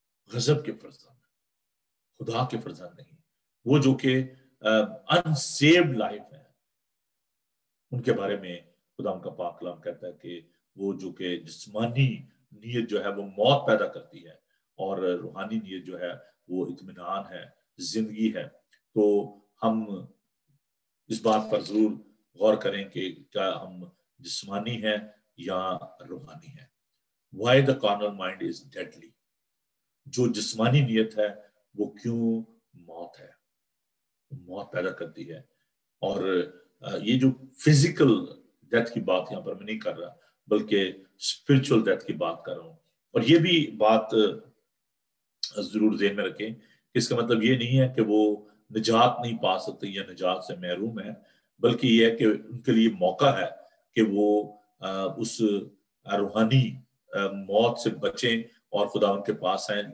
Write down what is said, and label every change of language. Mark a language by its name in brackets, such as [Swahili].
[Urdu] غضب کے فرزند، خدا کے فرزند نہیں. وہ جو کہ انسیوڈ لائف ہے، ان کے بارے میں خدا ان کا پاک کلام کہتا ہے کہ وہ جو کہ جسمانی نیت جو ہے وہ موت پیدا کرتی ہے، اور روحانی نیت جو ہے وہ اطمینان ہے، زندگی ہے. تو ہم اس بات پر ضرور غور کریں کہ کیا ہم جسمانی ہیں یا روحانی ہیں. [English] Why the carnal mind is deadly. [Urdu] جو جسمانی نیت ہے وہ کیوں موت ہے، موت پیدا کرتی ہے. اور یہ جو فزیکل ڈیتھ کی بات یہاں پر میں نہیں کر رہا، بلکہ اسپرچل ڈیتھ کی بات کر رہا ہوں. اور یہ بھی بات ضرور ذہن میں رکھیں کہ اس کا مطلب یہ نہیں ہے کہ وہ نجات نہیں پا سکتے یا نجات سے محروم ہے، بلکہ یہ ہے کہ ان کے لیے موقع ہے کہ وہ اس روحانی موت سے بچیں اور خدا ان کے پاس آئیں.